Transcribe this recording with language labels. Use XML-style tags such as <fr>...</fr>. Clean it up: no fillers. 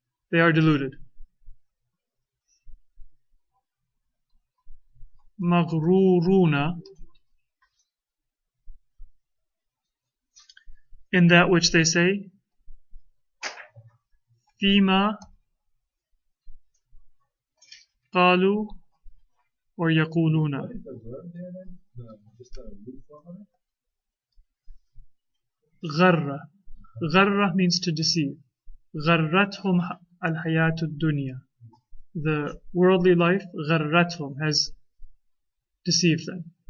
<en>They are deluded. مغرورون in that which they say.</en> <ar>فيما قالوا or يقولون.</ar> <en>What is the verb there then? Just a root form of it?</en> <ar>غر.</ar> <en>غر means to deceive.</en> <ar>غرتهم الحياة الدنيا.</ar> <en>The worldly life, غرتهم, has deceived them.</en>